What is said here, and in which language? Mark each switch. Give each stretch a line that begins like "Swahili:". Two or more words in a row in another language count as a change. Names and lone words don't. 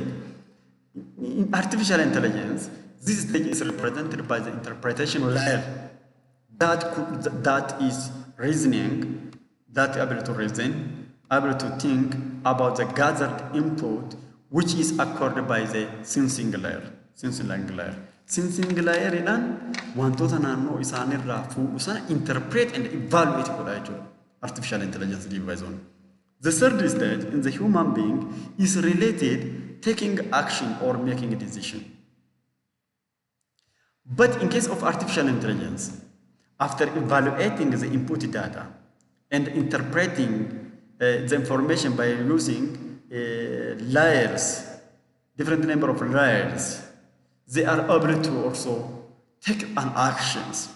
English: In artificial intelligence, this stage is represented by the interpretation layer that is reasoning, that able to reason, able to think about the gathered input, which is accorded by the sensing layer. Sensing layer
Oromo: ilan wantoota naannoo isaanirraa fuudhu sana
English: interpret and evaluate
Oromo: godha jechuudha
English: artificial intelligence device on. The third stage in the human being is related taking action or making a decision. But in case of artificial intelligence, after evaluating the input data and interpreting the information by using layers, different number of layers, they are able to also take an action.